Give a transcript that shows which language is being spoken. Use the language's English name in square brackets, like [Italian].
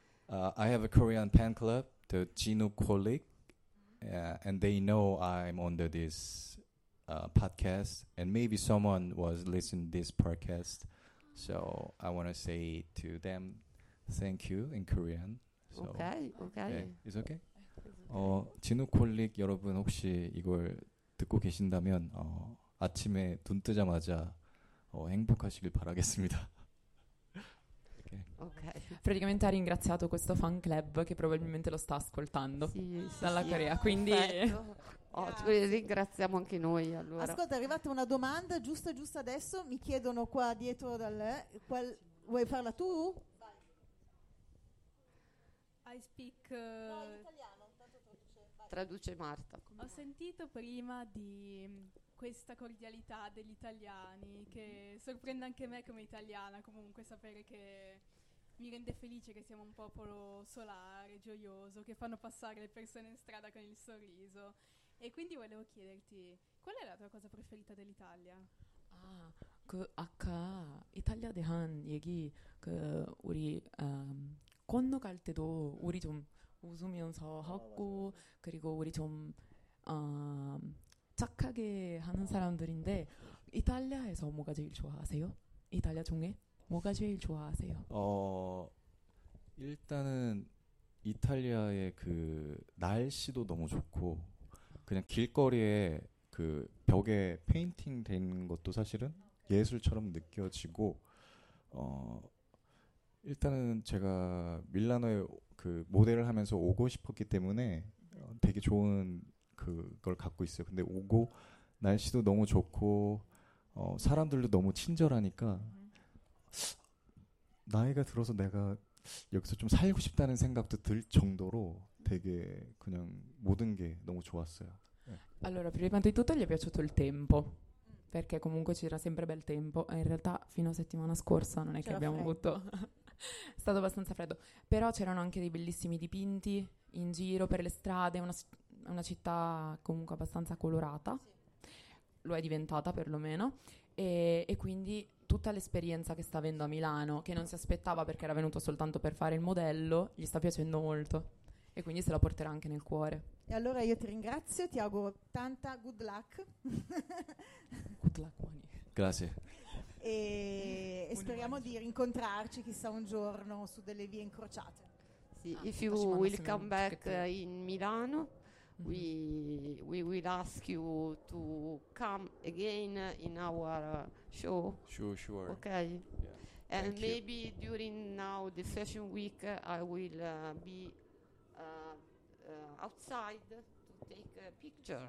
[English] I have a Korean fan club, the Gino Colic, and they know I'm on this podcast, and maybe someone was listening this podcast, so I want to say to them, thank you in Korean. So okay. Yeah, it's okay. [Korean] 진우 콜릭 여러분 혹시 이걸 듣고 계신다면 아침에 눈 뜨자마자 행복하시길 바라겠습니다. [English] Okay. [Italian] Praticamente ha ringraziato questo fan club che probabilmente lo sta ascoltando dalla Corea. Quindi ringraziamo anche noi. Allora. Ascolta, è arrivata una domanda giusto adesso. Mi chiedono qua dietro dal vuoi farla tu? [English] I speak [Italian] italiano. Traduce Marta. Ho sentito prima di questa cordialità degli italiani che sorprende anche me come italiana, comunque sapere che mi rende felice che siamo un popolo solare, gioioso, che fanno passare le persone in strada con il sorriso. E quindi volevo chiederti, qual è la tua cosa preferita dell'Italia? [Korean] Ah, 그 아까 이탈리아 대한 얘기 그 우리 건너갈 때도 우리 좀 웃으면서 하고 그리고 우리 좀 착하게 하는 사람들인데 이탈리아에서 뭐가 제일 좋아하세요? 이탈리아 중에 뭐가 제일 좋아하세요? 일단은 이탈리아의 그 날씨도 너무 좋고 그냥 길거리에 그 벽에 페인팅 된 것도 사실은 예술처럼 느껴지고 일단은 제가 밀라노에 그 모델을 하면서 오고 싶었기 때문에 되게 좋은 그걸 갖고 있어요. 근데 오고 날씨도 너무 좋고 사람들도 너무 친절하니까 나이가 들어서 내가 여기서 좀 살고 싶다는 생각도 들 정도로 되게 그냥 모든 게 너무 좋았어요. [Italian] Allora, prima di tutto gli è piaciuto il tempo. Perché comunque c'era sempre bel tempo. In realtà fino a settimana scorsa non è che abbiamo avuto è stato abbastanza freddo, però c'erano anche dei bellissimi dipinti in giro per le strade, una città comunque abbastanza colorata, sì. Lo è diventata perlomeno, e quindi tutta l'esperienza che sta avendo a Milano, che non si aspettava perché era venuto soltanto per fare il modello, gli sta piacendo molto e quindi se la porterà anche nel cuore. E allora io ti ringrazio, ti auguro tanta [English] good luck. Good luck, Moni. [Italian] Grazie. E speriamo di rincontrarci chissà un giorno su delle vie incrociate. [English] Sì, if you will come back in Milano, we will ask you to come again in our show. Sure. Okay. Yeah. And maybe during now the fashion week I will be outside to take a picture.